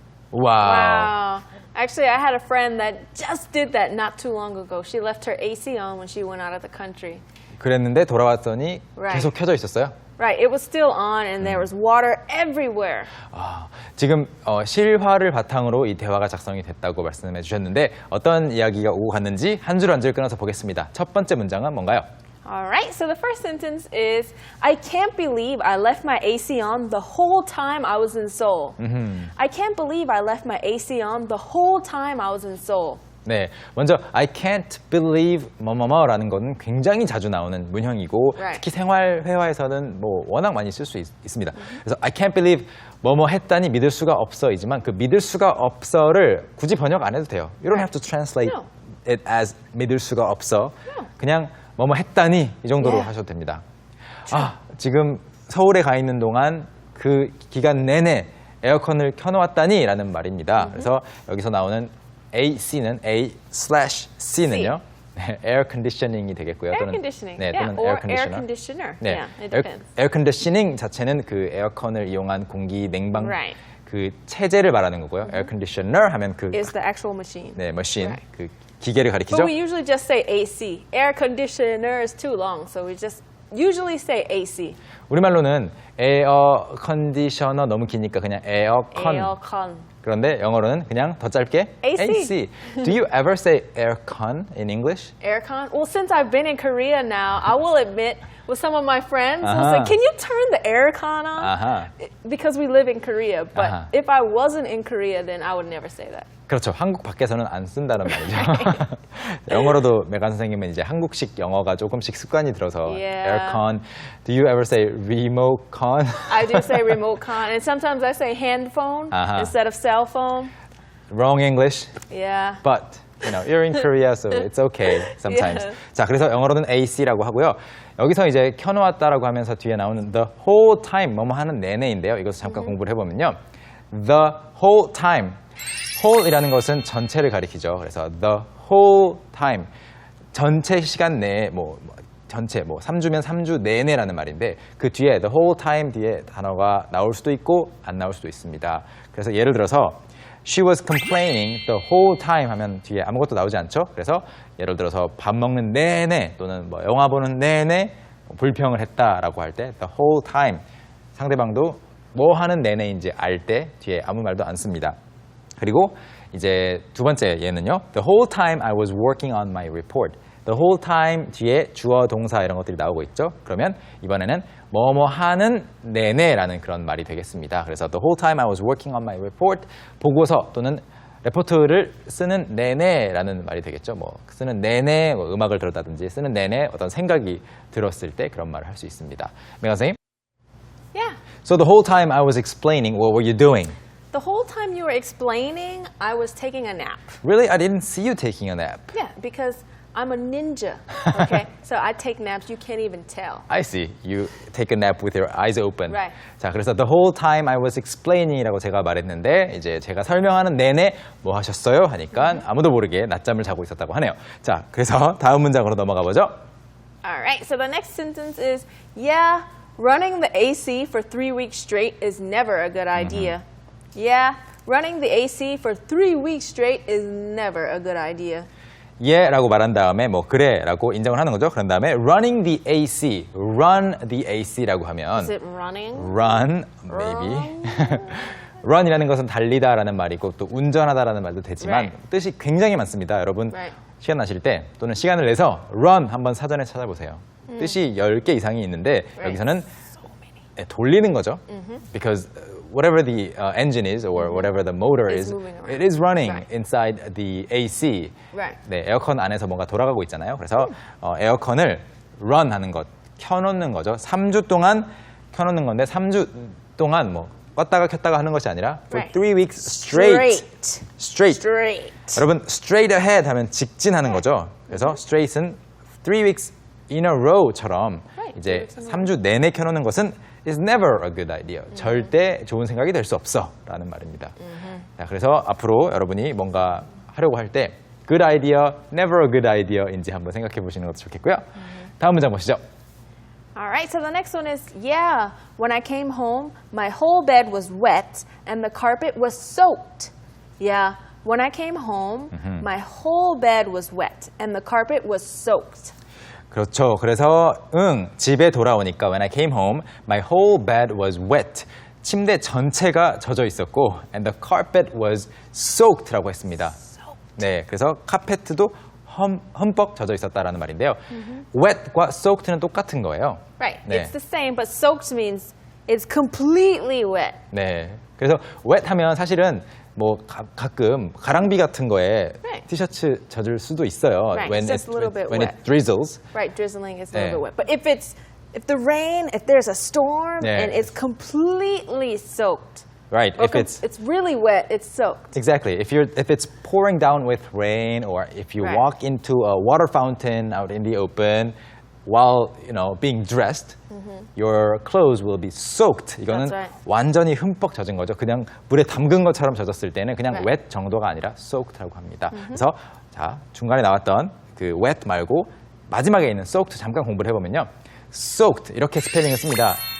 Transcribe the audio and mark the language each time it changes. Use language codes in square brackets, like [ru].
[en] Wow. Actually, I had a friend that just did that not too long ago. She left her AC on when she went out of the country. [ko] 그랬는데 돌아왔더니 [en] Right. [ko] 계속 켜져 있었어요. [en] Right, it was still on and there was water everywhere. [ko] 지금 실화를 바탕으로 이 대화가 작성이 됐다고 말씀해 주셨는데 어떤 이야기가 오고 갔는지 한 줄 한 줄 끊어서 보겠습니다. 첫 번째 문장은 뭔가요? [en] Alright, so the first sentence is I can't believe I left my AC on the whole time I was in Seoul. I can't believe I left my AC on the whole time I was in Seoul. [ko] 네, 먼저 [en] I can't believe [ko] 뭐뭐뭐라는 건 굉장히 자주 나오는 문형이고 [en] Right. [ko] 특히 생활 회화에서는 뭐 워낙 많이 쓸 수 있습니다. 그래서 [en] I can't believe [ko] 뭐뭐 했다니 믿을 수가 없어이지만 그 믿을 수가 없어를 굳이 번역 안 해도 돼요. [en] You don't have to translate No. it as [ko] 믿을 수가 없어. 그냥 뭐뭐 했다니 이 정도로 [en] Yeah. [ko] 하셔도 됩니다. 지금 서울에 가 있는 동안 그 기간 내내 에어컨을 켜놓았다니 라는 말입니다. 그래서 여기서 나오는 AC는 A/C는요. 네, 에어 컨디셔닝이 되겠고요. [en] Air [ko] 또는, [en] conditioning, [ko] 네, [en] yeah, [ko] 또는 [en] or [ko] 에어 [en] air [ko] 컨디셔너. [en] conditioner. [ko] 네, [en] Yeah, it depends. [ko] 에어 컨디셔닝 자체는 그 에어컨을 이용한 공기 냉방 [en] Right. [ko] 그 체제를 말하는 거고요. 에어 컨디셔너 하면 그 [en] Is the actual machine. [ko] 네, 머신 [en] Right. [ko] 그 기계를 가리키죠. [en] But we usually just say AC. Air conditioner is too long, so we just usually say AC. [ko] 우리말로는 에어 컨디셔너 너무 기니까 그냥 에어컨. [en] Aircon. [ko] 그런데 영어로는 그냥 더 짧게 [en] AC. Do you ever say aircon in English? Aircon. Well, since I've been in Korea now, I will admit, with some of my friends, will say, Uh-huh. "Can you turn the aircon on?" [ko] 아하. [en] Because we live in Korea. But Uh-huh. if I wasn't in Korea, then I would never say that. [ko] 그렇죠. 한국 밖에서는 안 쓴다는 말이죠. 영어로도 메간 선생님은 이제 한국식 영어가 조금씩 습관이 들어서 [en] Yeah. aircon. Do you ever say remote con? I do say remote con, and sometimes I say hand phone Uh-huh. instead of cell phone. Wrong English. Yeah. But you know, you're in Korea, so it's okay sometimes. Yeah. [ko] 자, 그래서 영어로는 AC라고 하고요. 여기서 이제 켜놓았다라고 하면서 뒤에 나오는 [en] the whole time [ko] 뭐뭐 하는 내내인데요. 이것을 잠깐 공부를 해보면요. [en] The whole time. [ko] whole이라는 것은 전체를 가리키죠. 그래서 [en] the whole time. [ko] 전체 시간 내에 전체 3주면 3주 내내라는 말인데 그 뒤에 the whole time 뒤에 단어가 나올 수도 있고 안 나올 수도 있습니다. 그래서 예를 들어서 [en] She was complaining the whole time [ko] 하면 뒤에 아무것도 나오지 않죠. 그래서 예를 들어서 밥 먹는 내내 또는 영화 보는 내내 불평을 했다라고 할 때 [en] the whole time [ko] 상대방도 뭐 하는 내내인지 알 때 뒤에 아무 말도 안 씁니다. 그리고 이제 두 번째 예는요. [en] The whole time I was working on my report. The whole time [ko] 뒤에 주어, 동사 이런 것들이 나오고 있죠. 그러면 이번에는 뭐뭐 하는 내내라는 그런 말이 되겠습니다. 그래서 [en] the whole time I was working on my report. [ko] 보고서 또는 레포트를 쓰는 내내라는 말이 되겠죠. 쓰는 내내 음악을 들었다든지 쓰는 내내 어떤 생각이 들었을 때 그런 말을 할 수 있습니다. 메가 선생님? [en] Yeah. So the whole time I was explaining, what were you doing? The whole time you were explaining, I was taking a nap. Really? I didn't see you taking a nap. Yeah, because I'm a ninja. Okay, so I take naps. You can't even tell. I see. You take a nap with your eyes open. Right. [ko] 자, 그래서 [en] the whole time I was explaining [ko] 이라고 제가 말했는데 이제 제가 설명하는 내내 뭐 하셨어요? 하니까 아무도 모르게 낮잠을 자고 있었다고 하네요. 자, 그래서 다음 문장으로 넘어가 보죠. [en] All right. So the next sentence is, yeah, running the AC for 3 weeks straight is never a good idea. Yeah, running the AC for 3 weeks straight is never a good idea. [ko] 예라고 말한 다음에 그래라고 인정을 하는 거죠. 그런 다음에 [en] running the AC, run the AC [ko] 라고 하면 [en] Is it running? run, maybe. [ko] run이라는 것은 달리다라는 말이고 또 운전하다라는 말도 되지만 [en] Right. [ko] 뜻이 굉장히 많습니다. 여러분 [en] Right. [ko] 시간 나실 때 또는 시간을 내서 run 한번 사전에 찾아보세요. 뜻이 10개 이상이 있는데 여기서는 돌리는 거죠. [en] Because whatever the engine is or whatever the motor It's is, moving around. it is running Right. inside the AC. Right. [ko] 네, 에어컨 안에서 뭔가 돌아가고 있잖아요. 그래서 에어컨을 run 하는 것, 켜놓는 거죠. 3주 동안 켜놓는 건데 3주 동안 껐다가 켰다가 하는 것이 아니라 [en] for Right. 3 weeks straight. Straight. Straight. [ko] 여러분 [en] straight ahead [ko] 하면 직진하는 거죠. 그래서 [en] straight은 3 weeks in a row처럼 Right. [ko] 이제 3주 내내 켜놓는 것은 [en] is never a good idea. [ko] 절대 좋은 생각이 될 수 없어 라는 말입니다. 자, 그래서 앞으로 여러분이 뭔가 하려고 할 때 [en] good idea, never a good idea [ko] 인지 한번 생각해 보시는 것도 좋겠고요. 다음 문장 보시죠. [en] All right, so the next one is, yeah, when I came home, my whole bed was wet and the carpet was soaked. Yeah, when I came home, my whole bed was wet and the carpet was soaked. [ko] 그렇죠. 그래서 집에 돌아오니까 [en] when I came home, my whole bed was wet. [ko] 침대 전체가 젖어 있었고 [en] and the carpet was soaked [ko] 라고 했습니다. 네, 그래서 카페트도 흠뻑 젖어 있었다라는 말인데요. wet과 soaked는 똑같은 거예요. [en] Right. [ko] 네. [en] It's the same, but soaked means it's completely wet. [ko] 네, 그래서 wet 하면 사실은 뭐 가끔 가랑비 같은 거에 [en] Right. [ko] 티셔츠 젖을 수도 있어요. [en] Right, when it's just a little bit when wet. it drizzles. Right, drizzling is a [ko] 네. [en] little bit wet. But if the rain, if there's a storm [ko] 네. [en] and it's completely soaked, Right, or if it's really wet, it's soaked. exactly if it's pouring down with rain or if you Right. walk into a water fountain out in the open while being dressed, your clothes will be soaked. [ko] 이거는 [en] That's right. [ko] 완전히 흠뻑 젖은 거죠. 그냥 물에 담근 것처럼 젖었을 때는 그냥 [en] Right. [ko] wet 정도가 아니라 soaked라고 합니다. 그래서 자 중간에 나왔던 그 wet 말고 마지막에 있는 soaked 잠깐 공부를 해보면요, soaked 이렇게 스펠링을 씁니다.